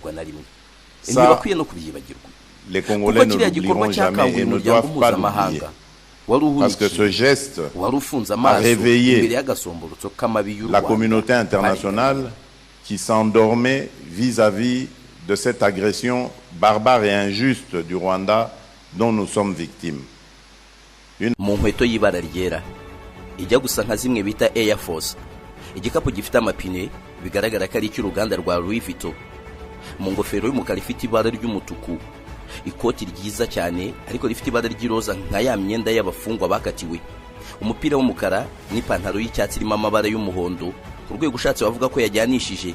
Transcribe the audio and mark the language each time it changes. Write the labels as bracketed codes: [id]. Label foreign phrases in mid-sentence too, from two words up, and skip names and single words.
[fr] Ça, les Congolais ne l'oublieront jamais et ne doivent pas l'oublier. Parce que ce geste a réveillé la communauté internationale qui s'endormait vis-à-vis de cette agression barbare et injuste du Rwanda dont nous sommes victimes. [rw] Mu nkweto y'ibara ryera ijya gusa nka zimwe bita Air Force, igikapu gifite amapine bigaragara ko ari cy'uruganda rwa Louis Vuitton, mu ngofero y'umukara ifite ibara ry'umutuku, ikoti ryiza cyane ariko rifite ibara ry'iroza nka ya myenda y'abafungwa bakatiwe, umupira w'umukara n'ipantaro y'icyatsi irimo amabara y'umuhondo, ku rwego ushatse wavuga ko yajyanishije.